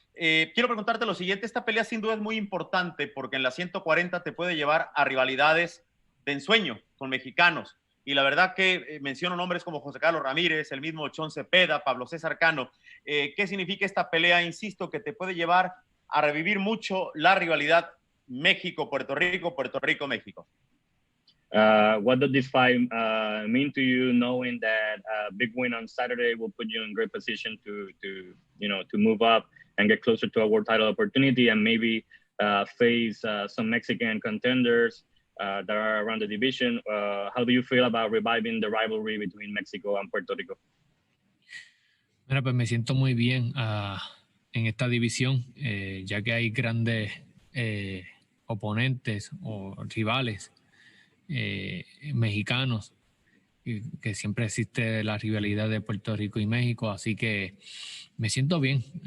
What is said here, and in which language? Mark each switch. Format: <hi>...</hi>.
<es>Quiero preguntarte lo siguiente. Esta pelea sin duda es muy importante porque en la 140 te puede llevar a rivalidades de ensueño con mexicanos. Y la verdad que menciono nombres como José Carlos Ramírez, el mismo Jose Pedraza, Pablo César Cano. ¿Qué significa esta pelea? Insisto, que te puede llevar a revivir mucho la rivalidad México-Puerto Rico, Puerto Rico-México.</es> <en>What does this fight mean to you, knowing that a big win on Saturday will put you in great position to move up and get closer to a world title opportunity and maybe face some Mexican contenders that are around the division? How do you feel about reviving the rivalry between Mexico and Puerto Rico?</en> <es>Mira, pues me siento muy bien en esta división, ya que hay grandes oponentes o rivales mexicanos, que siempre existe la rivalidad de Puerto Rico y México, así que me siento bien.</es>